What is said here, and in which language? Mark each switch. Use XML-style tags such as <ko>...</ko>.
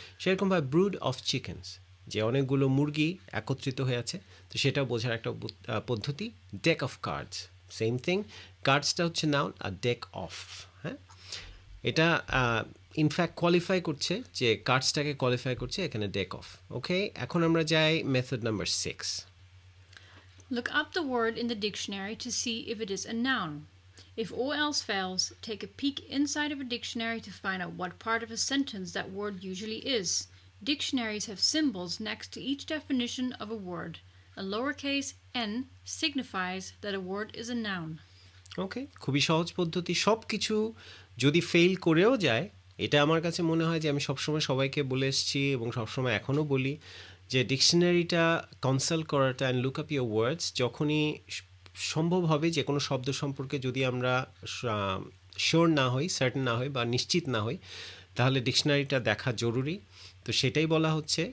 <bn>সেরকমভাবে brood of chickens, যে অনেকগুলো মুরগি একত্রিত হয়ে আছে, তো সেটাও বোঝার একটা পদ্ধতি। Day of cards,</bn> <en>same thing,</en> <bn>কার্ডসটা হচ্ছে নাউন আর ডেক অফ, হ্যাঁ, এটা ইনফ্যাক্ট কোয়ালিফাই করছে, যে কার্ডসটাকে কোয়ালিফাই করছে এখানে ডেক অফ। ওকে, এখন আমরা যাই method number 6।</bn> <en>Look up the word in the dictionary to see if it is a noun. If all else fails, take a peek inside of a dictionary to find out what part of a sentence that word usually is. Dictionaries have symbols next to each definition of a word. A lowercase n signifies that a word is a noun.</en> <bn>ওকে, খুবই সহজ পদ্ধতি। সব কিছু যদি fail করেও যায়, এটা আমার কাছে মনে হয় যে আমি সবসময় সবাইকে বলে এসেছি এবং সবসময় এখনও বলি যে ডিকশনারিটা কনসাল্ট করাটা</bn> <en>and look up your words</en> <bn>যখনই সম্ভব হবে, যে কোনো শব্দ সম্পর্কে যদি আমরা শিওর না হই, সার্টেন না হই বা নিশ্চিত না হই, তাহলে ডিকশনারিটা দেখা জরুরি। তো সেটাই বলা হচ্ছে।</bn>